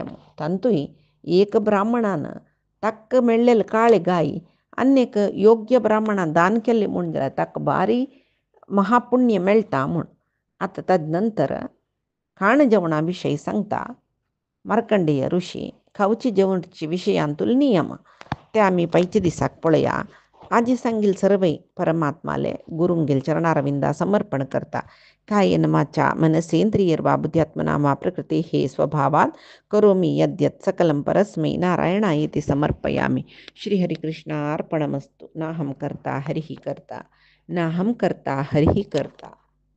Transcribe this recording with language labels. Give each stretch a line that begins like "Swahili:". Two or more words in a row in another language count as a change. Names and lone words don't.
Konkani: तांतूय एक ब्राह्मणान ताका मेळ्ळेली काळी गाय आनीक योग्य ब्राह्मणान दान केल्ली म्हूण जाल्यार ताका भारी महापुण्य मेळटा म्हूण. आतां ताजे नंतर खाण जेवणा विशयी सांगता. मार्कंडेय ऋषी खावची जेवणचे विशयांतूल नियम ते आमी पयच्या दिसाक पळया. आजी सांगील सर्वय परमात्माले गुरुंगेल चरणारविंदा समर्पण करता.
Sanskrit: कायेन वाचा मनसेंद्रियर्वा बुद्ध्यात्मना वा प्रकृते हे स्वभावात् करोमि यद्यत् सकलं परस्मै नारायणायेति समर्पयामि. श्रीहरिकृष्णार्पणमस्तु. नाहं कर्ता हरिः कर्ता नाहं कर्ता हरिः कर्ता.